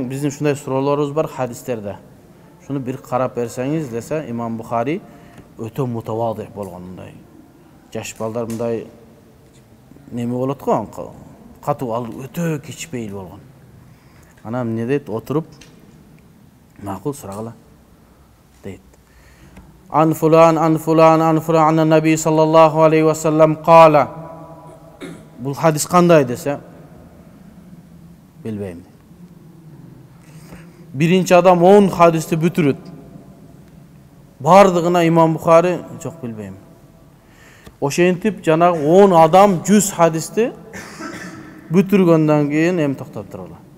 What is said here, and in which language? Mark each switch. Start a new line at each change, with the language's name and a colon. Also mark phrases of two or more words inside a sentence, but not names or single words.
Kyrgyz: Биздин ушундай суроолорубуз бар хадистерде. Шуну бир карап берсеңиз десе, Имам Бухари өтө мутавади болгон, мындай. Жаш балдар мындай неме болот го, катуу, ал өтө кичпейил болгон. Анан эмне дейт, отуруп, макул сурагыла дейт.
Arabic: عن فلان أن النبي صلى الله عليه وسلم قال.
Kyrgyz: Бул хадис кандай десе, билбейм. Биринчи адам 10 хадисти бүтүрөт. Бардыгына Имам Бухари жок, билбейм. Ошентип жанагы 10 адам 100 хадисти бүтүргөндөн кийин эми токтоп тургула.